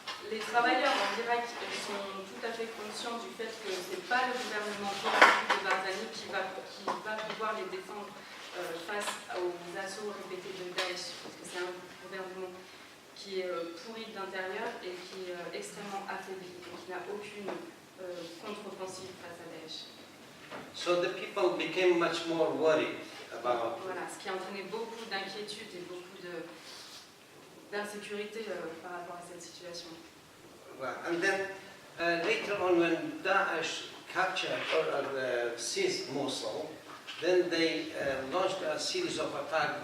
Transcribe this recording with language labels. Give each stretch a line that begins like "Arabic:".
French: Les travailleurs en Irak sont tout à fait conscients du fait que ce n'est pas le gouvernement corrompu de Barzani qui va pouvoir les défendre face aux assauts répétés de Daesh, parce que c'est un gouvernement qui est pourri de l'intérieur et qui est extrêmement affaibli et qui n'a aucune contre-offensive face à Daesh.
English: So the people became much more worried about.
French: Voilà, ce qui a entraîné beaucoup d'inquiétude et beaucoup d'insécurité par rapport à cette situation.
English: And then later on, when Daesh captured or seized Mosul, then they launched a series of attacks.